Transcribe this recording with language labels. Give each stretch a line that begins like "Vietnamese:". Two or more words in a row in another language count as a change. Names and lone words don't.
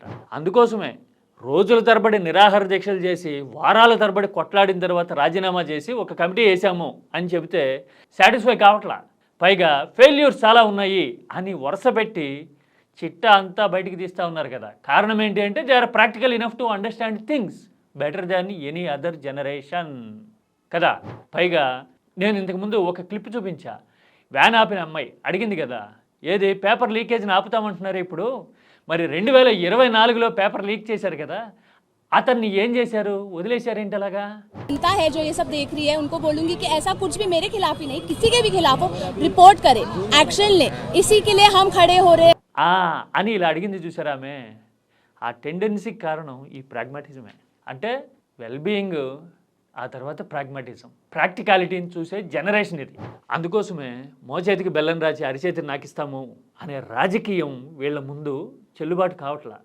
Telugu: అందుకోసమే రోజుల తరబడి నిరాహార దీక్షలు చేసి వారాల తరబడి కొట్లాడిన తర్వాత రాజీనామా చేసి ఒక కమిటీ వేసాము అని చెబితే సాటిస్ఫై కావట్లా. పైగా ఫెయిల్యూర్స్ చాలా ఉన్నాయి అని వరుసపెట్టి చిట్టా అంతా బయటికి తీస్తూ ఉన్నారు కదా. కారణం ఏంటి అంటే
English: they are practical enough to understand things better than any other generation కదా.
Telugu: పైగా నేను ఇంతకుముందు ఒక క్లిప్ చూపించా, వ్యాన్ ఆపిన అమ్మాయి అడిగింది కదా, ఏది
English: paper leakage
Telugu: ఆపుతామంటున్నారు ఇప్పుడు, మరి 2024లో
English: paper leak
Telugu: చేశారు కదా, అతన్ని ఏం చేశారు, వదిలేశారు ఏంటి అలాగా.
Hindi: जनता है जो ये सब देख रही है उनको बोलूंगी कि ऐसा कुछ भी मेरे खिलाफ ही नहीं, किसी के भी खिलाफ हो, रिपोर्ट करे, एक्शन ले, इसी के लिए हम खड़े हो रहे
Telugu: అని ఇలా అడిగింది చూసారా ఆమె. ఆ టెండెన్సీకి కారణం ఈ ప్రాగ్మాటిజమే. అంటే వెల్బీయింగ్ ఆ తర్వాత ప్రాగ్మాటిజం, ప్రాక్టికాలిటీని చూసే జనరేషన్ ఇది. అందుకోసమే మోచేతికి బెల్లం రాచి అరిచేతిని నాకిస్తాము అనే రాజకీయం వీళ్ళ ముందు చెల్లుబాటు కావట్లా.